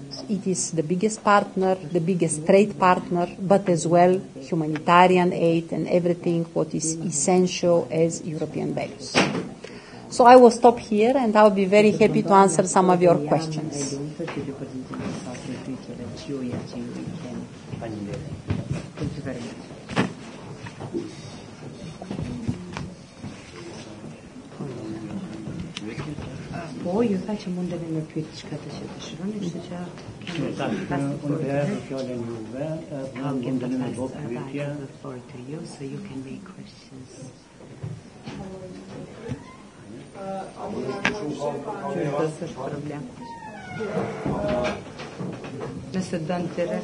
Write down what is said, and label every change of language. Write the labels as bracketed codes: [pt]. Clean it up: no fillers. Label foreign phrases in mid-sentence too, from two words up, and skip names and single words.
[en] It is the biggest partner, the biggest trade partner, but as well humanitarian aid and everything what is essential as European values. So I will stop here and I'll be very happy to answer some of your questions. you can. Thank you very much. [sq] Po, ju tha që mundeni me pyet çka të që dëshironi, kështu që [en] I'll give the floor to you so you can make questions. Mr. Dantere.